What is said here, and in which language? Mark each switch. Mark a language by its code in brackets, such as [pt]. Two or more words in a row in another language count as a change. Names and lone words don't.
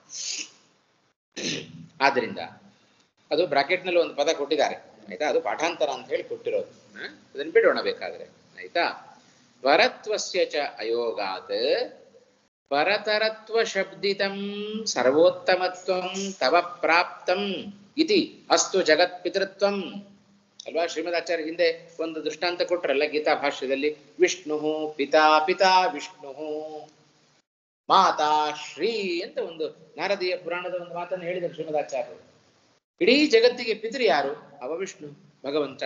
[kn] ಆದ್ರಿಂದ ಅದು ಬ್ರಾಕೆಟ್ ನಲ್ಲಿ ಒಂದು ಪದ ಕೊಟ್ಟಿದ್ದಾರೆ, ಆಯ್ತಾ? ಅದು ಪಾಠಾಂತರ ಅಂತ ಹೇಳಿ ಕೊಟ್ಟಿರೋದು. ಅದನ್ನ ಬಿಡೋಣ ಬೇಕಾದ್ರೆ, ಆಯ್ತಾ? [sa] ಪರತ್ವಸ್ಯ ಚ ಅಯೋಗಾತ್ ಪರತರತ್ವ ಶಬ್ದಿತಂ ಸರ್ವೋತ್ತಮತ್ವಂ ತವ ಪ್ರಾಪ್ತಂ ಇತಿ ಅಸ್ತು ಜಗತ್ಪಿತೃತ್ವಂ. ಅಲ್ವಾ? [kn] ಶ್ರೀಮದಾಚಾರ್ಯ ಹಿಂದೆ ಒಂದು ದೃಷ್ಟಾಂತ ಕೊಟ್ರಲ್ಲ ಗೀತಾ ಭಾಷ್ಯದಲ್ಲಿ, [sa] ವಿಷ್ಣು ಪಿತಾ ಪಿತಾ ವಿಷ್ಣು ಮಾತಾ ಶ್ರೀ [kn] ಅಂತ ಒಂದು ನಾರದೀಯ ಪುರಾಣದ ಒಂದು ಮಾತನ್ನು ಹೇಳಿದರು ಶ್ರೀಮದಾಚಾರ್ಯರು. ಇಡೀ ಜಗತ್ತಿಗೆ ಪಿತೃ ಯಾರು? ಅವ ವಿಷ್ಣು ಭಗವಂತ.